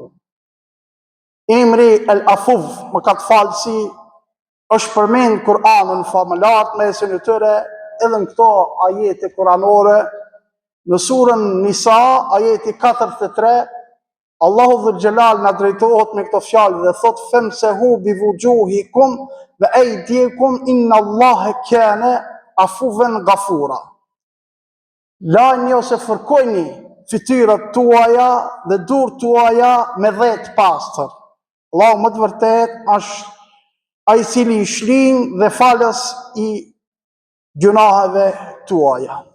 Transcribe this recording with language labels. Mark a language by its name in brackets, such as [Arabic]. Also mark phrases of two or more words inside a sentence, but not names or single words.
[Albanian] Emri El Afuv, mëkatfalësi, është përmend Kur'anën famëlar mesin e tyre, edhe në këto ajete kuranore. Në surën Nisa, ajeti 43, Allahu Dhul Xhelal na drejtohet me këto fjalë dhe thot: [Arabic] "فامسحوا بوجوهكم وأيديكم إن الله كان عفوا غفورا." [Albanian] Lajni ose fërkojni fytyrat tuaja dhe durët tuaja me dhe të pastër. Allahu më të vërtet është ai i cili i shlin dhe falës i gjunaheve tuaja.